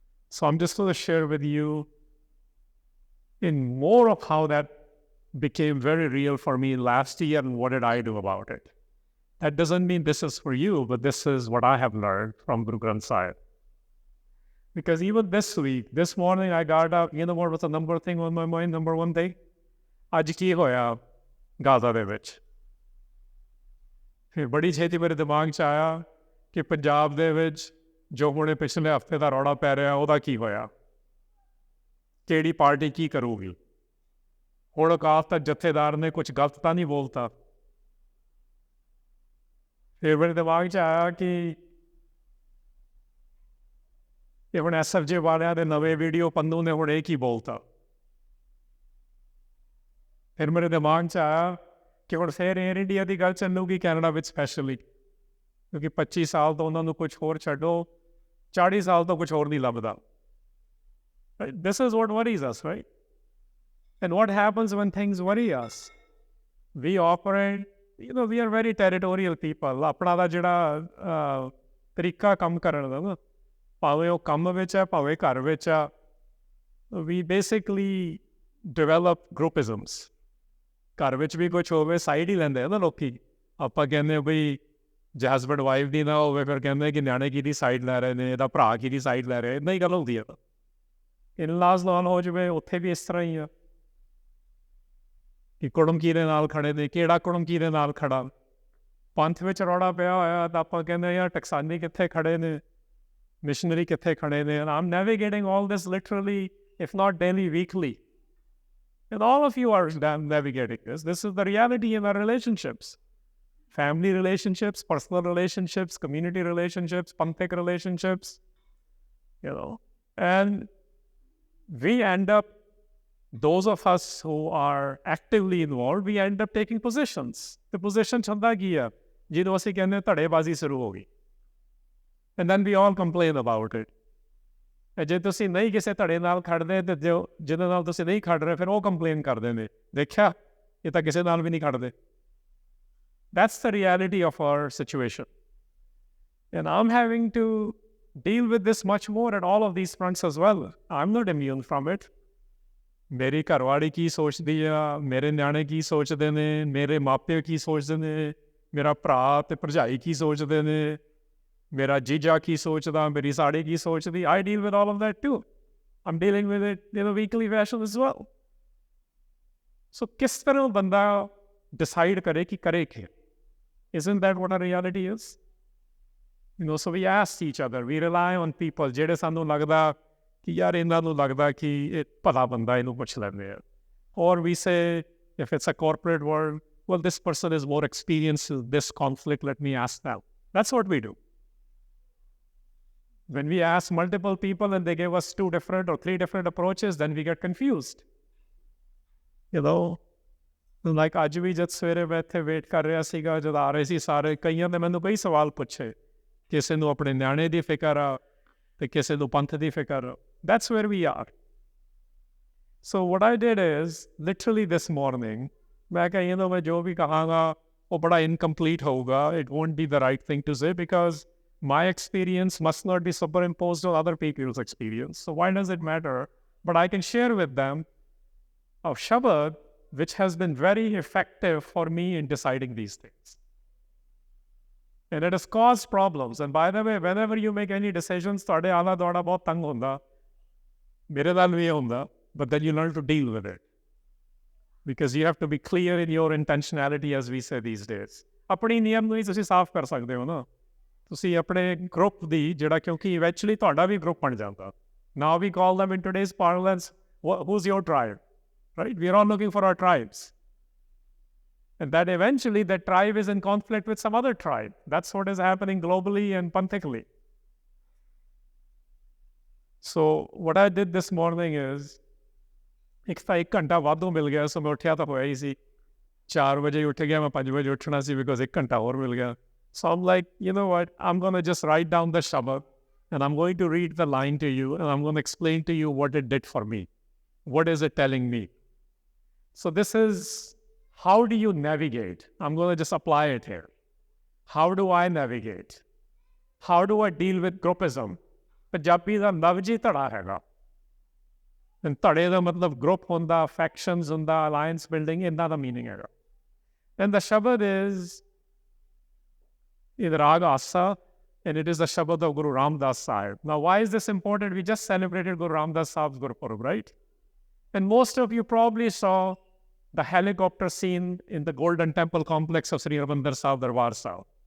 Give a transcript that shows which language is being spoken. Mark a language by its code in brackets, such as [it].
[en] So I'm just going to share with you in more of how that became very real for me last year and what did I do about it. That doesn't mean this is for you, but this is what I have learned from Guru Granth Sahib. Because even this week, this morning I got up, you know what was the number thing on my mind, number one thing? [pa] Aj ki hoya Gaza de vich. ਫਿਰ ਬੜੀ ਛੇਤੀ ਮੇਰੇ ਦਿਮਾਗ 'ਚ ਆਇਆ ਕਿ ਪੰਜਾਬ ਦੇ ਵਿੱਚ ਜੋ ਹੁਣੇ ਪਿਛਲੇ ਹਫ਼ਤੇ ਦਾ ਰੌਲਾ ਪੈ ਰਿਹਾ ਉਹਦਾ ਕੀ ਹੋਇਆ, ਕਿਹੜੀ ਪਾਰਟੀ ਕੀ ਕਰੂਗੀ। ਹੁਣ ਔਕਾਤ ਤੱਕ ਜਥੇਦਾਰ ਨੇ ਕੁਝ ਗਲਤ ਤਾਂ ਨਹੀਂ ਬੋਲਤਾ। ਫਿਰ ਮੇਰੇ ਦਿਮਾਗ 'ਚ ਆਇਆ ਕਿ ਇਹ ਹੁਣ SFJ ਵਾਲਿਆਂ ਦੇ ਨਵੇਂ ਵੀਡੀਓ ਪੰਨੂ ਨੇ ਹੁਣ ਇਹ ਕੀ ਬੋਲਤਾ। ਫਿਰ ਮੇਰੇ ਦਿਮਾਗ 'ਚ ਆਇਆ ਕਿ ਹੁਣ ਫਿਰ ਏਅਰ ਇੰਡੀਆ ਦੀ ਗੱਲ ਚੱਲੂਗੀ ਕੈਨੇਡਾ ਵਿੱਚ ਸਪੈਸ਼ਲੀ, ਕਿਉਂਕਿ 25 ਸਾਲ ਤੋਂ ਉਹਨਾਂ ਨੂੰ ਕੁਛ ਹੋਰ ਛੱਡੋ, 40 ਸਾਲ ਤੋਂ ਕੁਛ ਹੋਰ ਨਹੀਂ ਲੱਭਦਾ। [en] This is what worries us, right? And what happens when things worry us? We operate, we are very territorial people. [pa] ਆਪਣਾ ਦਾ ਜਿਹੜਾ ਤਰੀਕਾ ਕੰਮ ਕਰਨ ਦਾ ਨਾ, ਭਾਵੇਂ ਉਹ ਕੰਮ ਵਿੱਚ ਹੈ, ਭਾਵੇਂ ਘਰ ਵਿੱਚ ਆ, [en] we basically develop groupisms. [pa] ਘਰ ਵਿੱਚ ਵੀ ਕੁਛ ਹੋਵੇ ਸਾਈਡ ਹੀ ਲੈਂਦੇ ਆ ਨਾ ਲੋਕੀ। ਆਪਾਂ ਕਹਿੰਦੇ ਬਈ ਜੇ ਹਸਬੈਂਡ ਵਾਈਫ ਦੀ ਨਾ ਹੋਵੇ ਫਿਰ ਕਹਿੰਦੇ ਕਿ ਨਿਆਣੇ ਕਿਹਦੀ ਸਾਈਡ ਲੈ ਰਹੇ ਨੇ, ਇਹਦਾ ਭਰਾ ਕਿਹਦੀ ਸਾਈਡ ਲੈ ਰਿਹਾ, ਇੱਦਾਂ ਹੀ ਗੱਲ ਹੁੰਦੀ ਆ। ਇਨ-ਲਾਜ਼ ਨਾਲ ਹੋ ਜਾਵੇ ਉੱਥੇ ਵੀ ਇਸ ਤਰ੍ਹਾਂ ਹੀ ਆ ਕਿ ਕੁੜਮ ਕਿਹਦੇ ਨਾਲ ਖੜੇ ਨੇ, ਕਿਹੜਾ ਕੁੜਮ ਕਿਹਦੇ ਨਾਲ ਖੜਾ। ਪੰਥ ਵਿੱਚ ਰੌਲਾ ਪਿਆ ਹੋਇਆ ਤਾਂ ਆਪਾਂ ਕਹਿੰਦੇ ਯਾਰ ਟਕਸਾਨੀ ਕਿੱਥੇ ਖੜੇ ਨੇ, ਮਿਸ਼ਨਰੀ ਕਿੱਥੇ ਖੜੇ ਨੇ। [en] And I'm navigating all this literally, if not daily, weekly. And all of you are navigating this. This is the reality in our relationships. Family relationships, personal relationships, community relationships, panthik relationships, And we end up, those of us who are actively involved, we end up taking positions. The position [pa] chanda ki hai, jidho assi kehne ਧੜੇਬਾਜ਼ੀ ਸ਼ੁਰੂ ਹੋ ਗਈ. [en] And then we all complain about it. [pa] ਜੇ ਤੁਸੀਂ ਨਹੀਂ ਕਿਸੇ ਧੜੇ ਨਾਲ ਖੜਦੇ ਤੇ ਜਿਹਦੇ ਨਾਲ ਤੁਸੀਂ ਨਹੀਂ ਖੜ ਰਹੇ ਫਿਰ ਉਹ ਕੰਪਲੇਨ ਕਰਦੇ ਨੇ, ਦੇਖਿਆ ਇਹ ਤਾਂ ਕਿਸੇ ਨਾਲ ਵੀ ਨਹੀਂ ਖੜਦੇ। [en] That's the reality of our situation. And I'm having to deal with this much more at all of these fronts as well. I'm not immune from it. [pa] ਮੇਰੀ ਘਰਵਾਲੀ ਕੀ ਸੋਚਦੀ ਆ, ਮੇਰੇ ਨਿਆਣੇ ਕੀ ਸੋਚਦੇ ਨੇ, ਮੇਰੇ ਮਾਪੇ ਕੀ ਸੋਚਦੇ ਨੇ, ਮੇਰਾ ਭਰਾ ਤੇ ਭਰਜਾਈ ਕੀ ਸੋਚਦੇ ਨੇ, ਮੇਰਾ ਜੀਜਾ ਕੀ ਸੋਚਦਾ, ਮੇਰੀ ਸਾੜੀ ਕੀ ਸੋਚਦੀ। [en] I deal with all of that too. I'm dealing with it in a weekly fashion as well. [pa] So ਕਿਸ ਤਰ੍ਹਾਂ ਬੰਦਾ decide ਕਰੇ ਕਿ ਕਰੇ ਕੀ? [en] Isn't that what our reality is? So we ask each other, we rely on people [pa] ਜਿਹੜੇ ਸਾਨੂੰ ਲੱਗਦਾ ਕਿ ਯਾਰ ਇਹਨਾਂ ਨੂੰ ਲੱਗਦਾ ਕਿ ਇਹ ਭਲਾ ਬੰਦਾ, ਇਹਨੂੰ ਪੁੱਛ ਲੈਂਦੇ ਆ। [en] Or we say, if it's a corporate world, well, this person is more experienced in this conflict, let me ask them. That's what we do. When we ask multiple people and they give us 2 different or 3 different approaches, then we get confused. [pa] Like ਅੱਜ ਵੀ ਜਦ ਸਵੇਰੇ ਮੈਂ ਇੱਥੇ wait ਕਰ ਰਿਹਾ ਸੀਗਾ, ਜਦ ਆ ਰਹੇ ਸੀ ਸਾਰੇ, ਕਈਆਂ ਨੇ ਮੈਨੂੰ ਕਈ ਸਵਾਲ ਪੁੱਛੇ, ਕਿਸੇ ਨੂੰ ਆਪਣੇ ਨਿਆਣੇ ਦੀ ਫਿਕਰ ਆ ਤੇ ਕਿਸੇ ਨੂੰ ਪੰਥ ਦੀ ਫਿਕਰ ਆ। [en] That's where we are. So what I did is, literally this morning, [pa] मैं कहा मैं जो भी कहांगा वो बड़ा incomplete होगा. [en] It won't be the right thing to say because my experience must not be superimposed on other people's experience. So why does it matter? But I can share with them a shabad which has been very effective for me in deciding these things. And it has caused problems. And by the way, whenever you make any decisions, [pa] ਤੁਹਾਡੇ ਆਲਾ ਦੁਆਲਾ ਬਹੁਤ ਤੰਗ ਹੁੰਦਾ, ਮੇਰੇ ਨਾਲ ਵੀ ਇਹ ਹੁੰਦਾ, [en] but then you learn to deal with it. Because you have to be clear in your intentionality, as we say these days. [pa] ਆਪਣੀ ਨੀਅਤ ਨੂੰ ਹੀ ਤੁਸੀਂ ਸਾਫ਼ ਕਰ ਸਕਦੇ ਹੋ ਨਾ। ਤੁਸੀਂ ਆਪਣੇ ਗਰੁੱਪ ਦੀ ਜਿਹੜਾ, ਕਿਉਂਕਿ ਇਵੈਂਚੁਅਲੀ ਤੁਹਾਡਾ ਵੀ ਗਰੁੱਪ ਬਣ ਜਾਂਦਾ। [en] Now we call them in today's parlance, who's your tribe? Right? We are all looking for our tribes. And that eventually that tribe is in conflict with some other tribe. That's what is happening globally and panthically. So what I did this morning is, [pa] ਇੱਕ ਤਾਂ 1 ਘੰਟਾ ਵਾਧੂ ਮਿਲ ਗਿਆ, ਸੋ ਮੈਂ ਉੱਠਿਆ ਤਾਂ ਹੋਇਆ ਹੀ ਸੀ, 4 ਵਜੇ ਉੱਠ ਗਿਆ, ਮੈਂ 5 ਵਜੇ ਉੱਠਣਾ ਸੀ [en] because [pa] 1 ਘੰਟਾ ਹੋਰ ਮਿਲ ਗਿਆ. [en] So I'm like, you know what, I'm going to just write down the shabad and I'm going to read the line to you and I'm going to explain to you what it did for me. What is it telling me? So this is, how do you navigate? I'm going to just apply it here. How do I navigate? How do I deal with groupism? [pa] Punjabi ਦਾ ਲਫ਼ਜ਼ ਹੀ ਧੜਾ ਹੈਗਾ। ਧੜੇ ਦਾ ਮਤਲਬ group ਹੁੰਦਾ, factions ਹੁੰਦਾ, alliance building, ਇਹਨਾਂ ਦਾ meaning ਹੈਗਾ। [en] And the shabad is in Rag Asa, and it is the shabad of Guru Ramdas Sahib. Now, why is this important? We just celebrated Guru Ramdas Sahib's Gurpurab, right? And most of you probably saw the helicopter scene in the Golden Temple complex of Sri Harinder Sahib Darbar Sahib.